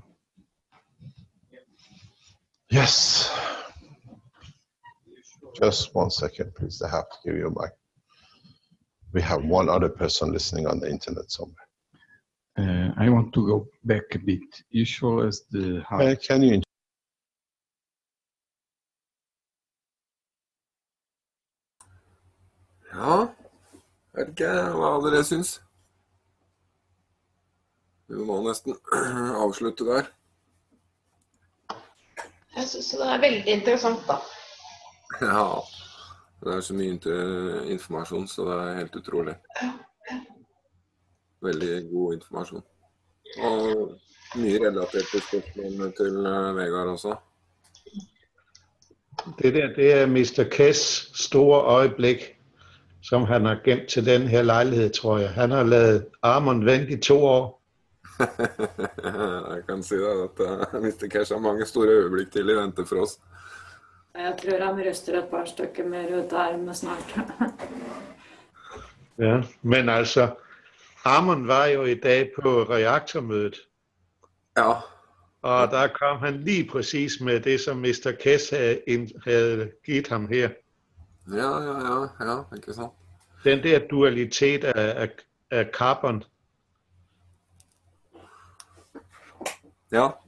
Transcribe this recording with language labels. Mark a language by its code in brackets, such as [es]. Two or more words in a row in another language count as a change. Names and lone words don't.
[en] Yes. Just 1 second, please. I have to give you a mic. We have one other person listening on the internet somewhere. I want to go back a bit. Usual as the Can you? [no] Ja, vet ikke hva dere syns. Vi må nesten avslutte der. Jeg synes det er veldig interessant da. Ja, det er så mye informasjon, så det er helt utrolig. Veldig god informasjon. Og mye relatert til spørsmålene til Vegard også. Det er Mr. [da] Keshe store øjeblik, som han har gemt til den her lejlighed, tror jeg. Han har lavet armen vente i 2 år. [no] Jeg kan si at Mr. Keshe har mange store øyeblikk til i vente for oss. Jeg tror han ryster et par stykker mer ut av armen snart. Ja, men altså, armen var jo i dag på reaktormødet. Ja. [da] Og der kom han lige præcis med det, som Mr. Keshe havde givet ham her. Ja, ikke sant. Den der dualitet af carbon. Ja.